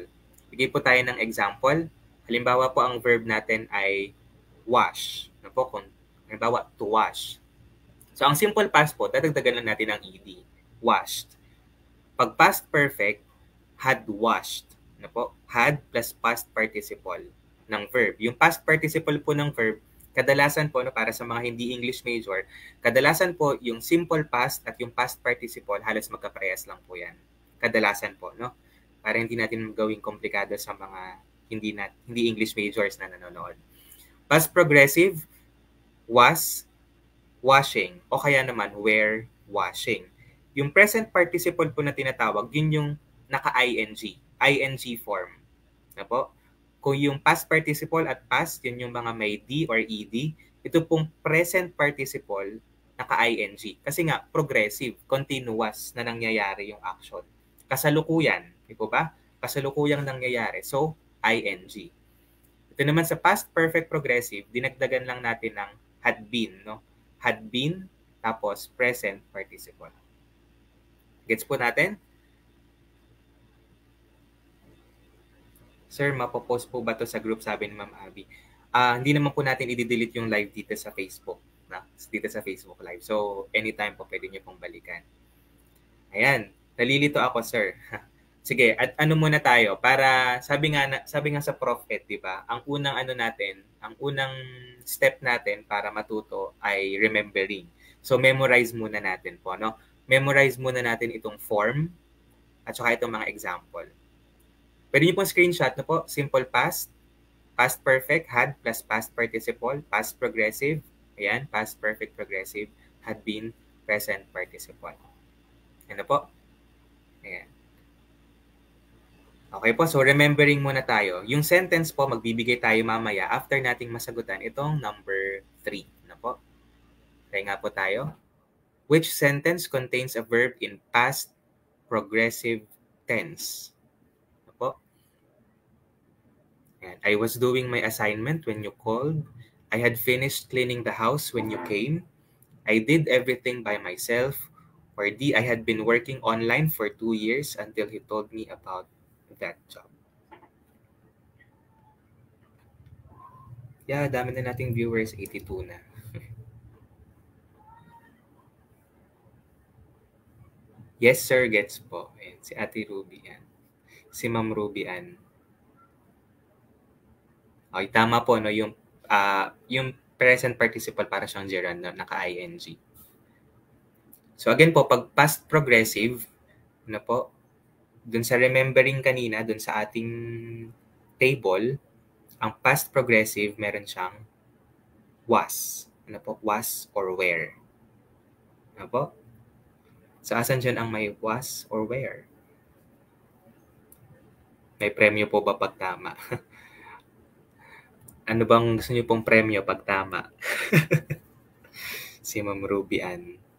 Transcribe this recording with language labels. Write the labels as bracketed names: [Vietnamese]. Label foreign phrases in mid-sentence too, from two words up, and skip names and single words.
[Filipino] Bigay po tayo ng example. Halimbawa po ang verb natin ay wash. Ano po? Halimbawa, [English] to wash. [Filipino] So ang [English] simple past [Filipino] po, dadagdagan lang natin ang ed. Washed. [English] Pag past perfect, had washed. [Filipino] Ano po? [English] Had plus past participle ng verb. [Filipino] Yung [English] past participle [Filipino] po ng verb, kadalasan po, no, para sa mga hindi [English] English major, [Filipino] kadalasan po yung [English] simple past [Filipino] at yung [English] past participle, [Filipino] halos magkaparehas lang po yan. Kadalasan po, no? Para hindi natin gawing komplikado sa mga hindi [English] English majors [Filipino] na nanonood. [English] Past progressive, was washing, [Filipino] o kaya naman [English] were washing. [Filipino] Yung [English] present participle [Filipino] po na tinatawag, yun yung naka-ing, [English] ing form. [Filipino] Na po? Kung yung [English] past participle [Filipino] at past, yun yung mga may [English] D or ED, [Filipino] ito pong [English] present participle, [Filipino] naka-ing. Kasi nga, [English] progressive, continuous [Filipino] na nangyayari yung action. Kasalukuyan, di po ba? Kasalukuyang nangyayari. So, ing. Ito naman sa [English] past perfect progressive, [Filipino] dinagdagan lang natin ng [English] had been, [Filipino] no? [English] Had been, tapos present participle. [Filipino] Gets po natin? Sir, mapopost po ba to sa group, sabi ni Ma'am Abby? Hindi naman po natin i-delete yung live dito sa Facebook. Dito sa Facebook Live. So, anytime po pwede nyo pong balikan. Ayan. Nalilito ako, sir. Sige, at ano muna tayo? Para, sabi nga sa Prof. Ed, di ba? Ang unang step natin para matuto ay remembering. So, memorize muna natin po, no? Memorize muna natin itong form at saka itong mga example. Pwede niyo pong screenshot na po, [English] simple past, past perfect, had plus past participle, past progressive, ayan, past perfect progressive, had been, present participle. [Filipino] Ano po? Ayan. Okay po, so remembering muna tayo. Yung sentence po, magbibigay tayo mamaya after nating masagutan itong number 3. Ano po? Try nga po tayo. [English] Which sentence contains a verb in past progressive tense? I was doing my assignment when you called. I had finished cleaning the house when you came. I did everything by myself. Or D, I had been working online for 2 years until he told me about that job. Yeah, [Filipino] dami na nating viewers, 82 na. Yes, sir, gets po. Ayan, si Ate Ruby yan. Si Ma'am Ruby Ann. Okay, tama po, no? Yung [English] present participle [Filipino] para siyang gerund, no? Naka-ing. So again po, pag [English] past progressive, [Filipino] ano po, dun sa remembering kanina, dun sa ating table, ang [English] past progressive, [Filipino] meron siyang was. Ano po? [English] Was or were. [Filipino] Ano po? So asan dyan ang may [English] was or were? [Filipino] May premyo po ba pag tama? Ano bang gusto niyo pong premyo pag tama? Si Ma'am Ruby Ann.